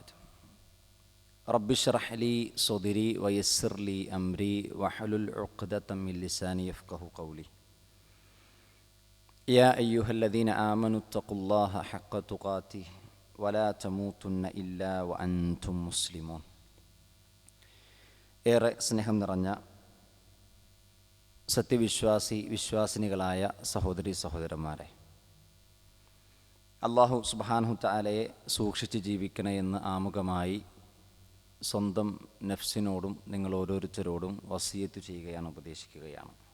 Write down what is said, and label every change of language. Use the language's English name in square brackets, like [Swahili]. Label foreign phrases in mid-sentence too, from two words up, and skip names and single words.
[Arabic] رب اشرح لي صدري ويسر لي أمري واحلل عقدة من لساني يفقه قولي. يا أيها الذين آمنوا اتقوا الله حق تقاته ولا تموتن إلا وأنتم مسلمون. [Malayalam] ഏറെ സ്നേഹം നിറഞ്ഞ വിശ്വാസിനികളായ സഹോദരീ സഹോദരന്മാരെ, അല്ലാഹു [Arabic] سبحانه تعالى [Malayalam] സൂക്ഷിച്ച് ജീവിക്കണേ എന്ന് ആമുഖമായി സ്വന്തം നഫ്സിനോടും നിങ്ങൾ ഓരോരുത്തരോടും വസിയത്ത് ചെയ്യുകയാണ്, ഉപദേശിക്കുകയാണ്.